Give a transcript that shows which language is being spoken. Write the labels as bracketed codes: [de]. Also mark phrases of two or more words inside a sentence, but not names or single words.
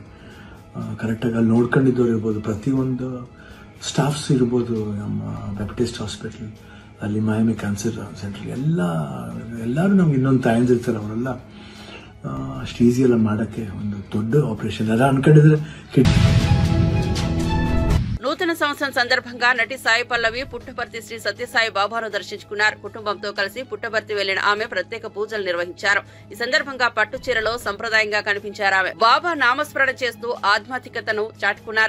[kn] ಕರೆಕ್ಟಾಗಿ ಅಲ್ಲಿ ನೋಡ್ಕೊಂಡಿದ್ದವ್ರು ಇರ್ಬೋದು, ಪ್ರತಿಯೊಂದು ಸ್ಟಾಫ್ಸ್ ಇರ್ಬೋದು, ನಮ್ಮ ಬ್ಯಾಪ್ಟಿಸ್ಟ್ ಹಾಸ್ಪಿಟಲ್ ಅಲ್ಲಿ, ಮಯಾಮಿ ಕ್ಯಾನ್ಸರ್ ಸೆಂಟರ್, ಎಲ್ಲರೂ ನಮ್ಗೆ ಇನ್ನೊಂದು ತಾಯಂದಿರ್ತಾರೆ. ಅವರೆಲ್ಲ ಅಷ್ಟು ಈಸಿಯೆಲ್ಲ ಮಾಡೋಕ್ಕೆ ಒಂದು ದೊಡ್ಡ ಆಪರೇಷನ್ ಎಲ್ಲ ಅನ್ಕೊಂಡಿದ್ರೆ. [te] నూతన సంవత్సరం సందర్భంగా నటి సాయి పల్లవి పుట్టపర్తి శ్రీ సత్యసాయి బాబాను దర్శించుకున్నారు. కుటుంబంతో కలిసి పుట్టపర్తి వెళ్లిన ఆమె ప్రత్యేక పూజలు నిర్వహించారు. ఈ సందర్భంగా పట్టు చీరలో సంప్రదాయంగా కనిపించారు ఆమె. బాబా నామస్మరణ చేస్తూ ఆధ్యాత్మికతను చాటుకున్నారు.